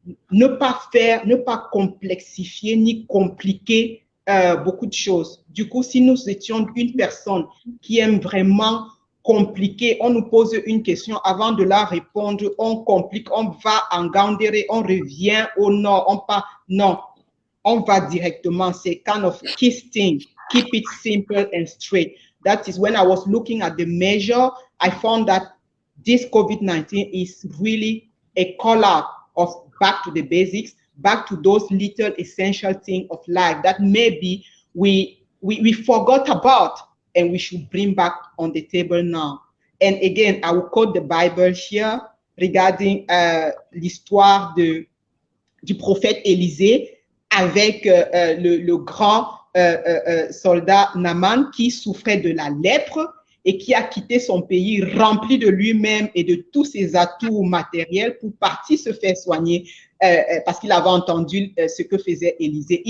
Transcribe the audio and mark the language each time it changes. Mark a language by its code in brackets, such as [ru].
[fr] Ne pas complexifier ni compliquer beaucoup de choses. Du coup, si nous étions une personne qui aime vraiment compliquer, on nous pose une question, avant de la répondre, on complique, on va en Gandéré, on revient au nord, non, on va directement. C'est [en] kind of key thing. Keep it simple and straight. That is when I was looking at the measure, I found that this COVID-19 is really a call out of back to the basics, back to those little essential things of life that maybe we forgot about and we should bring back on the table now. And again, I will quote the Bible here regarding [fr] l'histoire du prophète Élisée avec le grand soldat Naaman qui souffrait de la lèpre et qui a quitté son pays rempli de lui-même et de tous ses atouts matériels pour partir se faire soigner parce qu'il avait entendu ce que faisait Élisée.